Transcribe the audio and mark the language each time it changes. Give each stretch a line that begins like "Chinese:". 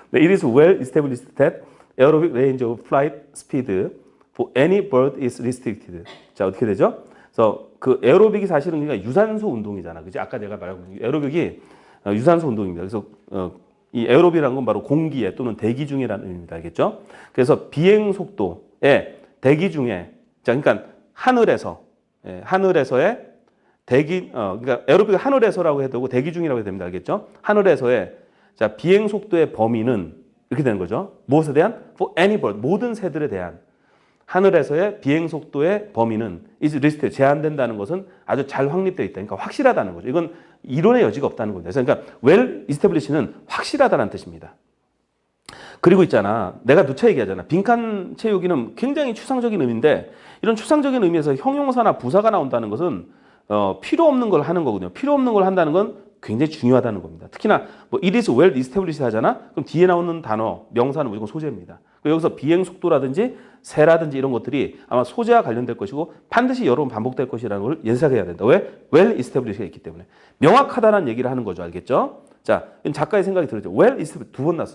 Korean: 네,
English: it is well established that aerobic range of flight speed for any bird is restricted.
Korean: 자, 어떻게 되죠? 그래서 그 에어로빅이 사실은 그러니까 유산소 운동이잖아. 그지? 아까 내가 말한 에어로빅이 유산소 운동입니다. 그래서 이 에어로빅이라는 건 바로 공기에 또는 대기 중이라는 의미입니다. 알겠죠? 그래서 비행 속도에 대기 중에 자, 그러니까 하늘에서의 대기 그러니까 에어로빅을 하늘에서라고 해도 되고 대기 중이라고 해도 됩니다. 알겠죠? 하늘에서의 자, 비행 속도의 범위는 이렇게 되는 거죠. 무엇에 대한?
English: For any bird.
Korean: 모든 새들에 대한 하늘에서의 비행 속도의 범위는
English: is restricted.
Korean: 제한된다는 것은 아주 잘 확립되어 있다. 그러니까 확실하다는 거죠. 이건 이론의 여지가 없다는 겁니다. 그러니까
English: well established
Korean: 는 확실하다는 뜻입니다. 그리고 있잖아. 내가 누차 얘기하잖아. 빈칸 채우기는 굉장히 추상적인 의미인데 이런 추상적인 의미에서 형용사나 부사가 나온다는 것은 필요 없는 걸 하는 거거든요. 필요 없는 걸 한다는 건 굉장히 중요하다는 겁니다. 특히나 뭐
English: it is well established
Korean: 하잖아. 그럼 뒤에 나오는 단어, 명사는 무조건 소재입니다. 여기서 비행 속도라든지 새라든지 이런 것들이 아마 소재와 관련될 것이고 반드시 여러 번 반복될 것이라는 걸 예상해야 된다. 왜?
English: well established
Korean: 가 있기 때문에. 명확하다는 얘기를 하는 거죠. 알겠죠? 자, 작가의 생각이 들었죠.
English: well established
Korean: 두 번 나왔어.